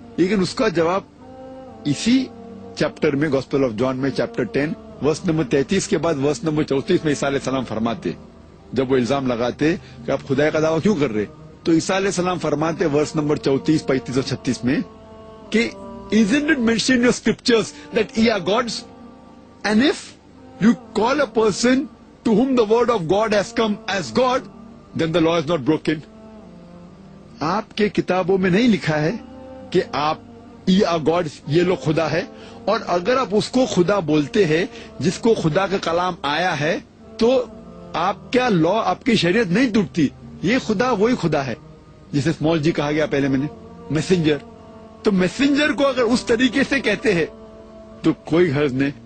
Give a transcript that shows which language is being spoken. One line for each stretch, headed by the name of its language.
Urdu: لیکن اس کا جواب اسی چیپٹر میں گوسپل آف جان میں چیپٹر 10 ورس نمبر 33 کے بعد ورس نمبر 34 میں عیسیٰ علیہ السلام فرماتے, جب وہ الزام لگاتے کہ آپ خدا کا دعویٰ کیوں کر رہے, تو عیسیٰ علیہ السلام فرماتے ورس نمبر 34, 35 اور 36 میں کہ
English: isn't it mentioned in your scriptures that ye are gods? And if you call a person to whom the word of God has come as God, then the law is not broken.
Urdu: آپ کے کتابوں میں نہیں لکھا ہے کہ آپ
English: یہ are gods,
Urdu: یہ لوگ خدا ہے. اور اگر آپ اس کو خدا بولتے ہیں جس کو خدا کا کلام آیا ہے تو آپ کیا لا، آپ کی شریعت نہیں ٹوٹتی. یہ خدا وہی خدا ہے جسے اسمال جی کہا گیا پہلے میں نے، میسنجر. تو میسنجر کو اگر اس طریقے سے کہتے ہیں تو کوئی غرض نہیں.